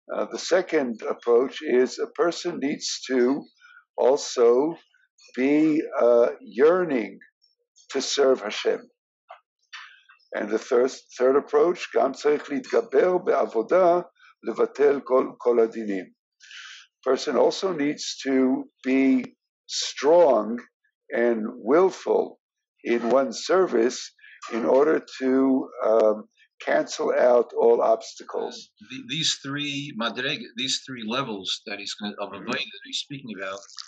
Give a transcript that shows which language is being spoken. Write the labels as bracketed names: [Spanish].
[English] The second approach is a person needs to also be yearning to serve Hashem. And the third approach, [Hebrew] גם צריך להתגבר בעבודה לבטל כל הדינים. [English] Person also needs to be strong and willful in one's service in order to cancel out all obstacles. These 3 levels that he's of avodah that he's speaking about.